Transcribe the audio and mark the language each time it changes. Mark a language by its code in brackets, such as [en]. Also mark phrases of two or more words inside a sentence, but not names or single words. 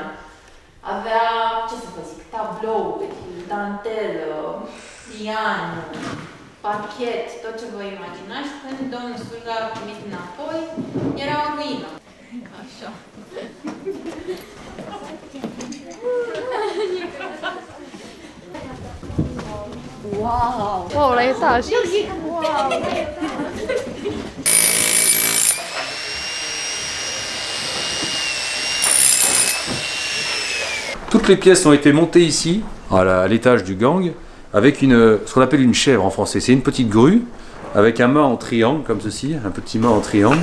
[ro] Avea, ce să vă zic, tablouri, dantelă, pian, pachet, tot ce vă imaginați. Când domnul Surla a primit înapoi, era o ruină. Așa. Wow! Wow, la etaj! Wow! [fr] Toutes les pièces ont été montées ici, à l'étage du gang, avec ce qu'on appelle une chèvre en français. C'est une petite grue avec un mât en triangle, comme ceci, un petit mât en triangle.